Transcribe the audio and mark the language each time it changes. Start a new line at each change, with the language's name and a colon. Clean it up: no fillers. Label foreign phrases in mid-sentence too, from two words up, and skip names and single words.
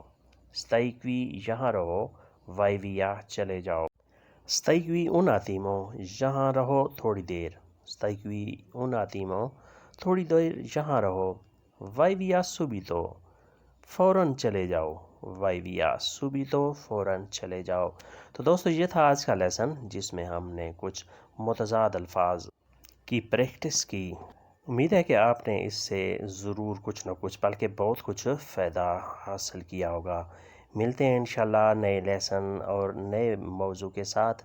Italian: stai qui
Urdu: یہاں رہو.
Italian: vai via
Urdu: چلے جاؤ.
Italian: stai qui un attimo
Urdu: یہاں رہو تھوڑی دیر.
Italian: stai qui un attimo
Urdu: تھوڑی دیر یہاں رہو.
Italian: vai via subito
Urdu: فوراً چلے جاؤ.
Italian: vai via subito
Urdu: فوراً چلے جاؤ. تو دوستو یہ تھا آج کا لیسن جس میں ہم نے کچھ متضاد الفاظ کی پریکٹس کی. امید ہے کہ آپ نے اس سے ضرور کچھ نہ کچھ بلکہ بہت کچھ فائدہ حاصل کیا ہوگا. ملتے ہیں انشاءاللہ نئے لیسن اور نئے موضوع کے ساتھ.